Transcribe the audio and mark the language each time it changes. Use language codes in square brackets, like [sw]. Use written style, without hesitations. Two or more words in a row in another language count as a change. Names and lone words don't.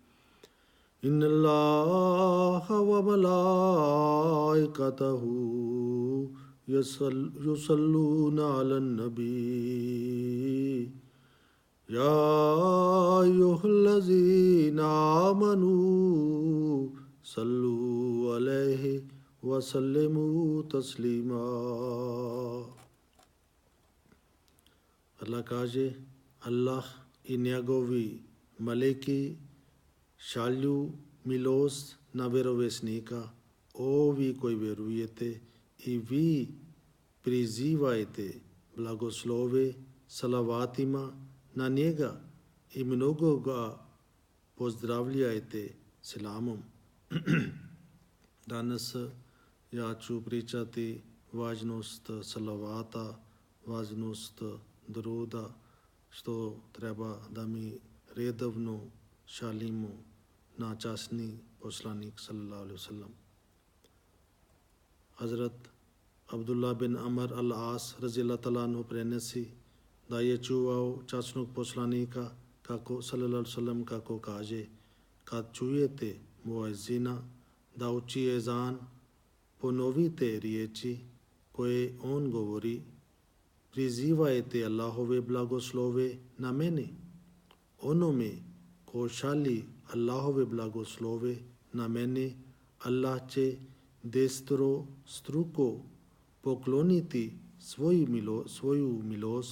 [ar] إن الله وملائكته يصلون على النبي يا أيها الذين آمنوا صلوا عليه وسلموا تسليما. [bs] Allah kaže, Allah i njegovi meleki šalju milost na vjerovjesnika. O vi koji vjerujete i vi prizivajte blagoslove salavatima na njega i mnogo ga pozdravljajte selamom. Danas ja ću pričati važnost salavata, važnost druda, što treba da mi redovno šalimo na časni poslanik [ar] صلى الله عليه وسلم. [bs] Hazrat Abdullah bin Amr al-As [ar] رضي الله تعالى عنه [bs] prenesi da je čuvao časnog poslanika kako [ar] صلى الله عليه وسلم [bs] kako kaže, kad čujete muezzina da uči ezan, ponovite riječi koje on govori, prizivajte Allahove blagoslove na mene. Onome ko šalji Allahove blagoslove na mene, Allah će deseterostruko pokloniti svoju milost.